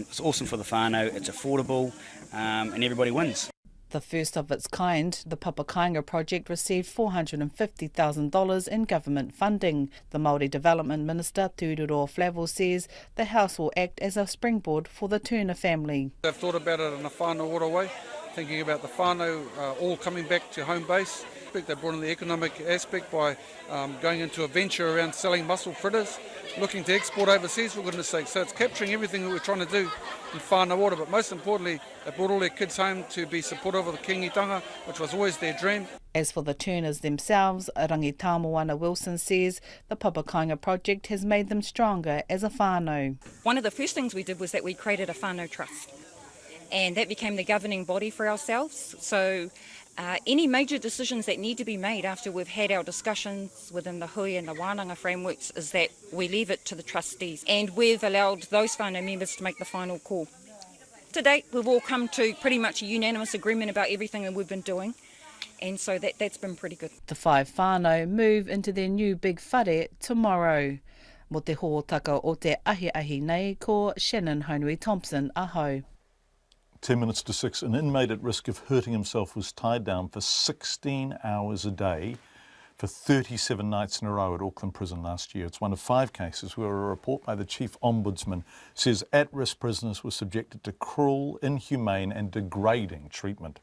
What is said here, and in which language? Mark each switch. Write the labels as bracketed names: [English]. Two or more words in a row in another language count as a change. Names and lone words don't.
[English] It's awesome for the whānau, it's affordable, and everybody wins. The first of its kind, the Papakāinga project received $450,000 in government funding. The Māori Development Minister, Tūroro Flavel, says the house will act as a springboard for the Turner family. I've thought about it in a [Māori] whānau ora [English] way, thinking about the whānau all coming back to home base. They brought in the economic aspect by going into a venture around selling mussel fritters, looking to export overseas, for goodness sake. So it's capturing everything that we're trying to do in [Māori] whānau ora, [English] but most importantly, they brought all their kids home to be supportive of the kingitanga, which was always their dream. As for the Turners themselves, Rangi Tāmoana Wilson says the Papakāinga project has made them stronger as a whānau. One of the first things we did was that we created a whānau trust, and that became the governing body for ourselves. So any major decisions that need to be made after we've had our discussions within the hui and the wānanga frameworks is that we leave it to the trustees, and we've allowed those whānau members to make the final call. To date, we've all come to pretty much a unanimous agreement about everything that we've been doing, and so that's been pretty good. The 5 whānau move into their new big whare tomorrow. [Māori] Mo te hōtaka o te ahi nei, ko Shannon Haunui-Thompson, aho. [English] 10 minutes to 6, an inmate at risk of hurting himself was tied down for 16 hours a day for 37 nights in a row at Auckland Prison last year. It's one of 5 cases where a report by the Chief Ombudsman says at-risk prisoners were subjected to cruel, inhumane and degrading treatment.